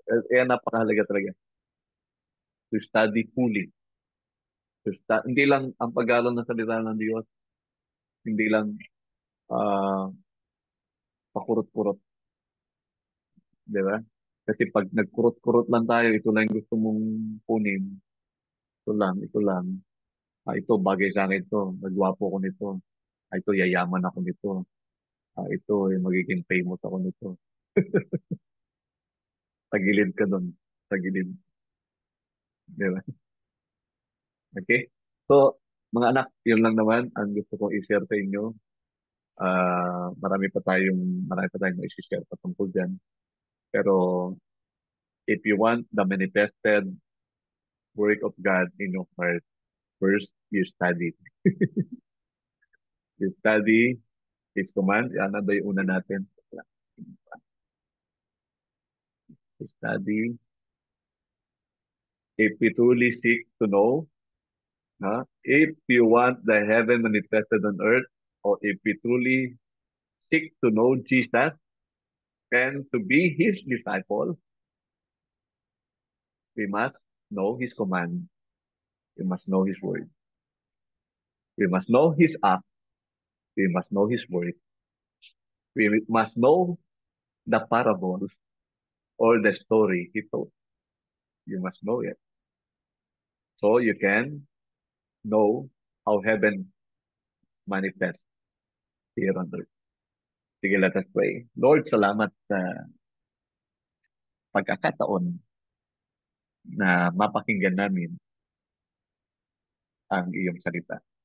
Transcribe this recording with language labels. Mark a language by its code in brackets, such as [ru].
[tl] Kaya napakahalaga talaga [en] to study fully. [tl] Hindi lang ang pag-aaral ng salita ng Diyos, hindi lang uh, pakurot-kurot, di ba? Kasi pag nagkurot-kurot lang tayo, ito lang yung gusto mong kunin, ito lang. Ito, bagay sa akin ito, nagwapo ko nito. Ito, yayaman ako nito. Ito, magiging famous ako nito. Tagilid ka doon. Tagilid, di ba? Okay? So, mga anak, yun lang naman ang gusto kong i-share sa inyo. Marami pa tayong i-share patungkol dyan. [en] Pero, if you want the manifested work of God in your heart, first, you study. You study His command. [tl] Ano ba yung una natin? [en] You study. If we truly seek to know, if you want the heaven manifested on earth, or if we truly seek to know Jesus and to be His disciple, we must know His command. We must know His word. We must know His act. We must know His word. We must know the parables or the story He told. You must know it. So you can know how heaven manifests here on earth. Sige, let us pray. [tl] Lord, salamat sa pagkakataon na mapakinggan namin ang iyong salita.